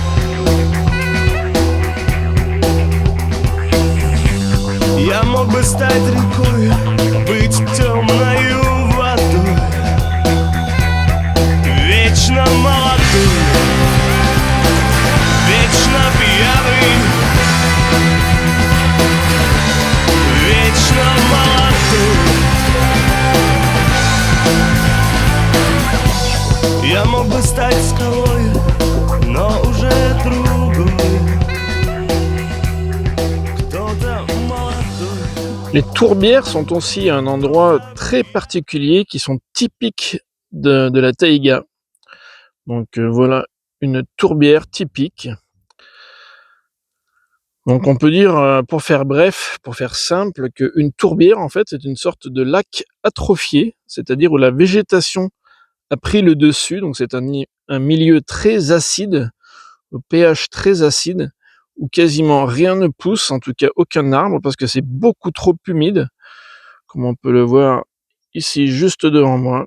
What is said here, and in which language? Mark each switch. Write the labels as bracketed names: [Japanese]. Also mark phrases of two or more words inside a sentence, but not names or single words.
[Russian] Я мог бы стать рекой, быть темною водой, вечно молодым, вечно пьяный, вечно молодой. Я мог бы стать скалой, но уже другой, кто-то молодой. [French] Les tourbières sont aussi un endroit très particulier qui sont typiques de la taïga. Donc voilà une tourbière typique. Donc on peut dire, pour faire bref, pour faire simple, qu'une tourbière en fait c'est une sorte de lac atrophié, c'est-à-dire où la végétation a pris le dessus, donc c'est un milieu très acide, au pH très acide, où quasiment rien ne pousse, en tout cas aucun arbre, parce que c'est beaucoup trop humide, comme on peut le voir ici juste devant moi.